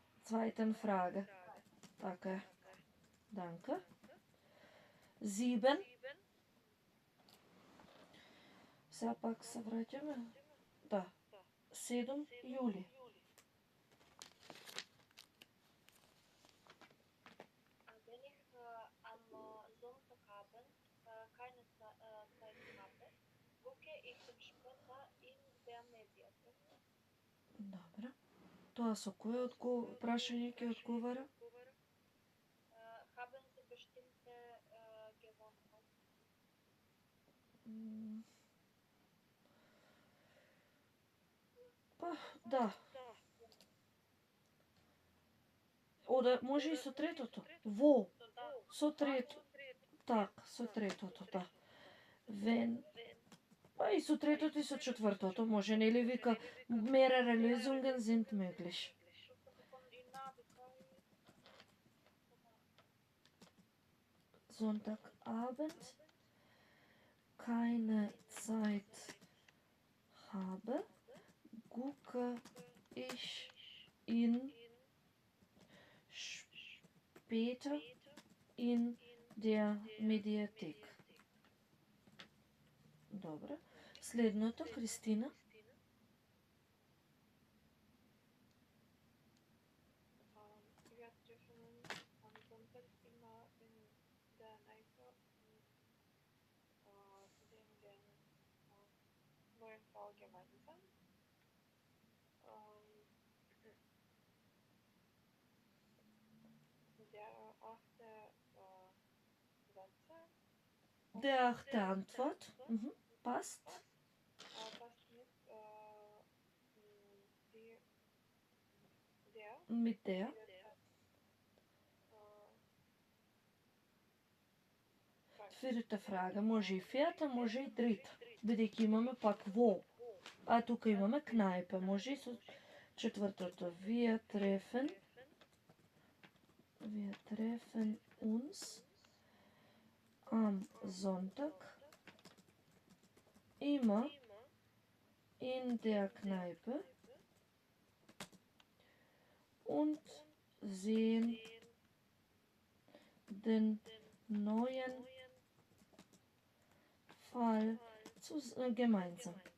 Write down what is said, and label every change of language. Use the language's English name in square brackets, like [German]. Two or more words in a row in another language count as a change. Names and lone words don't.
[German] zweiten Frage. Така. Danke. 7. [Macedonian] Сега пак се враќаме. Да. 7 јули. [German] Wenn ich am Sonntagabend keine Zeit habe, gucke ich später in der Mediathek. [Macedonian] Добре. Тоа со кое прашање ќе одговара? [German] Haben Sie bestimmte Gewohnheiten? [Macedonian] Па, да. Ода, може и со третото. Во. Со трето. Так, со третото, да. Вен. Па и со третото и со четвртото може, нели вика [German] mehrere Lösungen sind möglich. Sonntagabend keine Zeit habe, gucke ich in später in der Mediathek. [Macedonian] Добре. Следното, Кристина. [German] Wir treffen uns am Sonntag immer in der Kneipe und sehen den neuen Fall gemeinsam. Der achte Sätze Der achte Antwort. Passt. passt mit der Mit der. [Macedonian] Втората фрага може и феата, може и трета. Бидејќи имаме пак во. А тука имаме кнајпе. Може и со четвртото. [German] Wir treffen uns am Sonntag immer in der Kneipe und sehen den neuen Fall gemeinsam.